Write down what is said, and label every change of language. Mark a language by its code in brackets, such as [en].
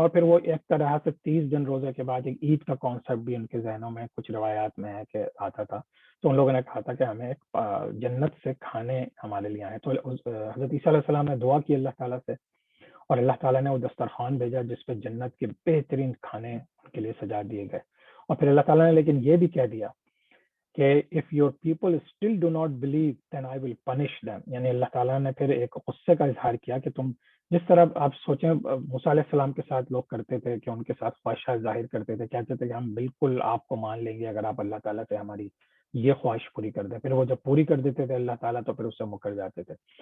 [ur] اور پھر وہ ایک طرح سے 30 دن روزے کے بعد ایک عید کا کانسیپٹ بھی ان کے ذہنوں میں کچھ روایات میں ہے کہ آتا تھا. تو ان لوگوں نے کہا تھا کہ ہمیں ایک جنت سے کھانے ہمارے لیے آئے. تو حضرت عیسیٰ علیہ السلام نے دعا کی اللہ تعالیٰ سے، اور اللہ تعالیٰ نے وہ دسترخوان بھیجا جس پہ جنت کے بہترین کھانے ان کے لیے سجا دیے گئے. اور پھر اللہ تعالیٰ نے لیکن یہ بھی کہہ دیا کہ [en] if your people still do not believe then I will punish them. [ur] یعنی اللہ تعالیٰ نے پھر ایک غصے کا اظہار کیا کہ تم جس طرح آپ سوچیں موسیٰ علیہ السلام کے ساتھ لوگ کرتے تھے کہ ان کے ساتھ خواہشات ظاہر کرتے تھے، کہتے تھے کہ ہم بالکل آپ کو مان لیں گے اگر آپ اللہ تعالیٰ سے ہماری یہ خواہش پوری کر دیں. پھر وہ جب پوری کر دیتے تھے اللہ تعالیٰ تو پھر اس سے مکر جاتے تھے.